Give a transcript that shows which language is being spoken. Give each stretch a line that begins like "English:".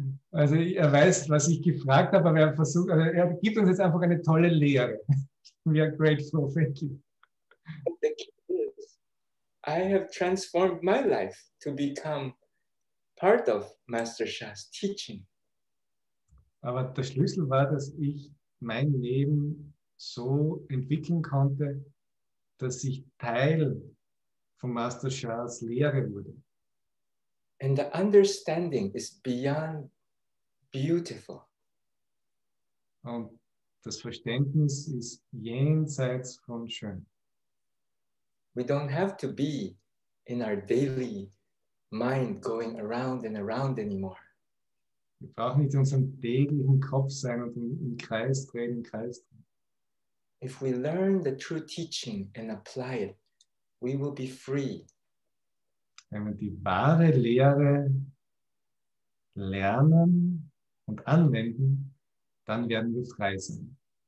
German: Also er weiß, was ich gefragt habe, aber er gibt uns jetzt einfach eine tolle Lehre.
English: We are grateful, thank you. The key is, I have transformed my life to become part of Master Sha's teaching.
German: Aber der Schlüssel war, dass ich mein Leben so entwickeln konnte, dass ich Teil von Master Shas Lehre wurde.
English: And the understanding is beyond beautiful.
German: Und das Verständnis ist jenseits von schön.
English: We don't have to be in our daily mind going around and around anymore.
German: Wir brauchen nicht in unserem täglichen Kopf sein und im Kreis drehen, im Kreis drehen.
English: If we learn the true teaching and apply it, we will be free.
German: Wenn wir die wahre Lehre lernen und anwenden, dann werden wir frei sein.